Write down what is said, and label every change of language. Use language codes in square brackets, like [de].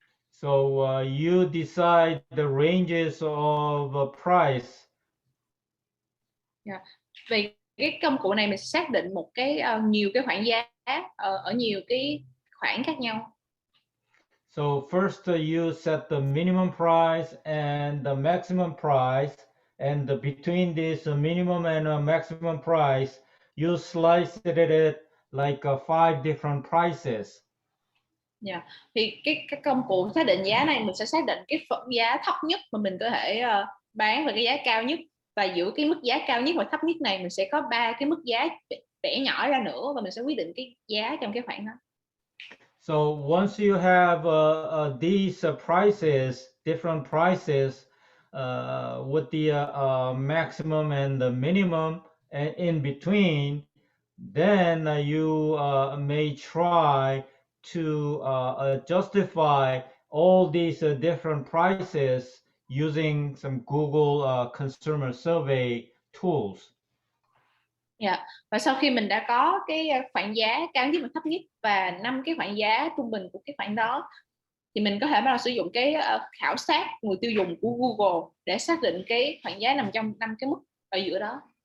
[en] So you decide the ranges of price. Yeah. [vi] Vì cái công cụ này mình xác định một cái nhiều cái khoảng giá ở nhiều cái khoảng khác nhau. [en] So first you set the minimum price and the maximum price, and between this minimum and maximum price, you slice it like 5 different prices. Yeah. [vi] Thì cái công cụ xác định giá này mình sẽ xác định cái giá thấp nhất mà mình có thể bán và cái giá cao nhất, và giữa cái mức giá cao nhất và thấp nhất này mình sẽ có 3 cái mức giá bẻ nhỏ ra nữa, và mình sẽ quyết định cái giá trong cái khoảng đó. [en] So once you have these prices, different prices with the maximum and the minimum and in between, then you may try to justify all these different prices using some Google consumer survey tools. Yeah. [vi] Và sau khi mình đã có cái khoảng giá cao nhất và thấp nhất và 5 cái khoảng giá trung bình của cái khoảng đó, thì mình có thể bắt đầu sử dụng cái khảo sát người tiêu dùng của Google để xác định cái khoảng giá nằm trong 5 cái mức ở giữa đó.